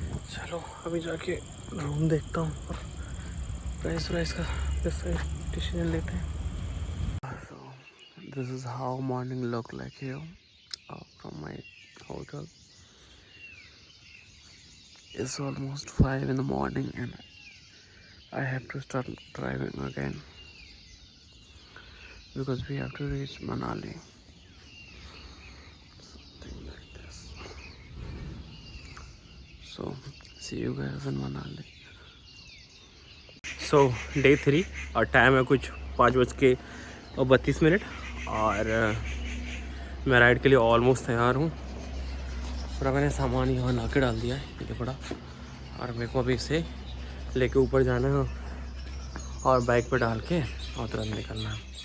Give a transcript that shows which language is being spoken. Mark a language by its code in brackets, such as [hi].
[hi] चलो अभी जाके रूम देखता हूँ और प्राइस का डिसीजन लेते हैं। [en] This is how morning look like here from my hotel. It's almost 5 in the morning and I have to start driving again because we have to reach Manali. Something like this. So see you guys in Manali. So day 3 [hi] और time है कुछ 5:32 और मैं ride के लिए almost तैयार हूँ। पूरा मैंने सामान यहाँ ला के डाल दिया है, ये पड़ा, और मेरे को अभी इसे लेके ऊपर जाना है और बाइक पे डाल के और तुरंत निकलना है।